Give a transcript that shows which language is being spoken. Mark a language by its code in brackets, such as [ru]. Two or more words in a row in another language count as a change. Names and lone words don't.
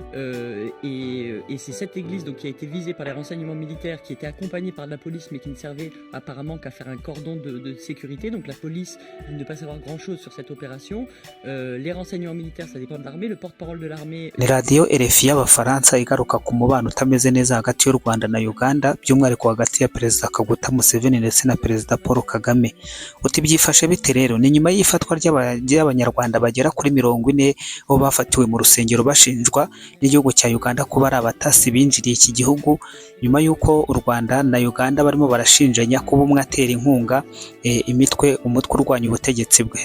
[fr] Et c'est cette église donc, qui a été visée par les renseignements militaires, qui était accompagnée par de la police, mais qui ne servait apparemment qu'à faire un cordon de sécurité. Donc la police dit ne pas savoir grand-chose sur cette opération. Les renseignements militaires, ça dépend de l'armée. Le porte-parole de l'armée... [rw] Ni radio RFI y'Abafaransa igaruka ku mubano utameze neza hagati y'u Rwanda na Uganda, by'umwihariko hagati ya Perezida Kaguta Museveni ndetse na Perezida Paul Kagame. Uti byifashe bite rero? Ni nyuma y'ifatwa ry'Abanyarwanda bagera kuri 40 bo bafatiwe mu rusengero bashinjwa n'igihugu cya Uganda kuba ari abatasi binjiriye iki gihugu, nyuma y'uko u Rwanda na Uganda barimo barashinjanya kuba umwe atera inkunga umutwe urwanya ubutegetsi bwe.